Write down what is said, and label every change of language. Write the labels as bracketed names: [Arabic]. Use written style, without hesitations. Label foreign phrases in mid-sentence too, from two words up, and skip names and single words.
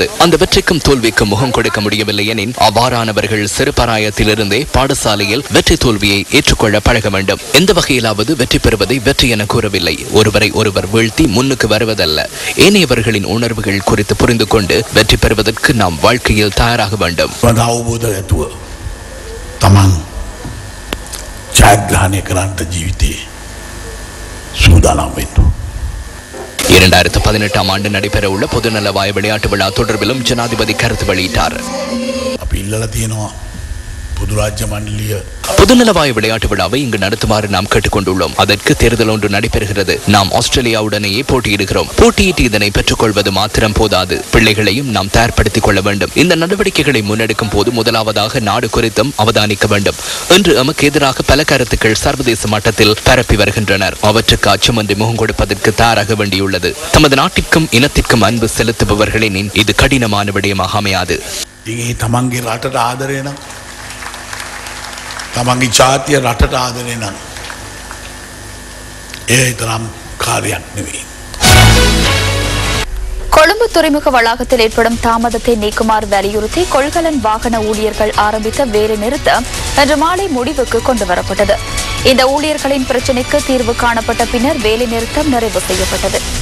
[Tamil] அந்த வெற்றிக்கும் தோல்விக்கும் முகம் கொடுக்க முடியவில்லை எனின் அவ்வாறானவர்கள் சிறுபராயத்திலிருந்தே பாடசாலையில் வெற்றி தோல்வியை ஏற்றுக்கொள்ள பழக வேண்டும். எந்த வகையிலாவது வெற்றி பெறுவதை வெற்றி என கூறவில்லை. ஒருவரை ஒருவர் வீழ்த்தி முன்னுக்கு வருவதல்ல. ஏனையவர்களின் உணர்வுகள் குறித்து புரிந்து கொண்டு வெற்றி பெறுவதற்கு நாம் வாழ்க்கையில் தயாராக வேண்டும். [Sinhala] ජයග්‍රහණය කරන්නට ජීවිතේ සූදානම් වෙන්න. [Tamil] 2018 ஆண்டு நடைபெறவுள்ள பொதுநலவாய விளையாட்டு விழா தொடர்பிலும் ஜனாதிபதி கருத்து வெளியிட்டார். [Sinhala] අපි ඉල්ලලා තියෙනවා පොදු රාජ්‍ය මණ්ඩලීය [Tamil] பொதுநலவாய விளையாட்டு விழாவை இங்கு நடத்துமாறு நாம் கேட்டுக்கொண்டுள்ளோம். அதற்கு தேர்தல் ஒன்று நடைபெறுகிறது. நாம் ஆஸ்திரேலியாவுடனேயே போட்டியிடுகிறோம். போட்டியிட்டு இதனை பெற்றுக்கொள்வது மாத்திரம் போதாது, பிள்ளைகளையும் நாம் தயார்படுத்திக் கொள்ள வேண்டும். இந்த நடவடிக்கைகளை முன்னெடுக்கும் போது முதலாவதாக நாடு குறித்தும் அவதானிக்க வேண்டும். இன்று நமக்கு எதிராக பல கருத்துக்கள் சர்வதேச மட்டத்தில் பரப்பி வருகின்றனர். அவற்றுக்கு அச்சமின்றி முகம் கொடுப்பதற்கு தயாராக வேண்டியுள்ளது. தமது நாட்டிற்கும் இனத்திற்கும் அன்பு செலுத்துபவர்களின் இது கடினமான விடயமாக அமையாது. [Sinhala] තමන්ගේ රටට ආදරේ නම් තමන්ගේ ජාතිය රටට ආදරේ නම් ඒ තරම් කාර්යයක් නෙවෙයි. [Tamil] கொழும்பு துறைமுக வளாகத்தில் ஏற்படும் தாமதத்தை நீக்குமாறு வலியுறுத்தி கொள்கலன் வாகன ஊழியர்கள் ஆரம்பித்த வேலை நிறுத்தம் இன்று மாலை முடிவுக்கு கொண்டுவரப்பட்டது. இந்த ஊழியர்களின் பிரச்சினைக்கு தீர்வு காணப்பட்ட பின்னர் வேலை நிறுத்தம் நிறைவு செய்யப்பட்டது.